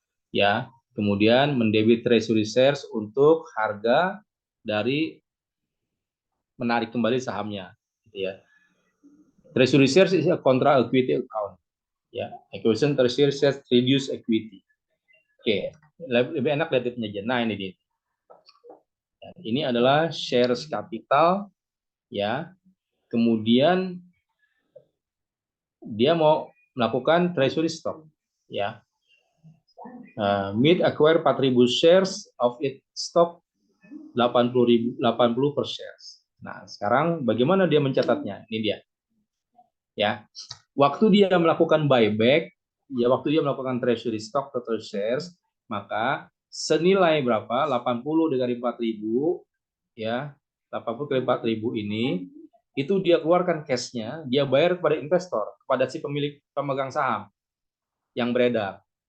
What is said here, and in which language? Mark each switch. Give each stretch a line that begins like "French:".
Indonesian: Ya, kemudian mendebit treasury shares untuk harga dari menarik kembali sahamnya, gitu ya.
English: Treasury shares is a contra equity account. Ya, acquisition treasury shares reduce equity.
Indonesian: Oke, lebih enak lihat penyajian. Nah, ini dia. Ini adalah shares capital, ya. Kemudian dia mau melakukan treasury stock, ya.
English: Mid acquire 4.000 shares of its stock 80 per shares.
Indonesian: Nah, sekarang bagaimana dia mencatatnya? Ini dia. Ya. Waktu dia melakukan buyback, ya waktu dia melakukan treasury stock total shares, maka senilai berapa? 80 dikali 4.000, ya. 80 kali 4.000 ini itu dia keluarkan cash-nya, dia bayar kepada investor, kepada si pemilik pemegang saham yang beredar.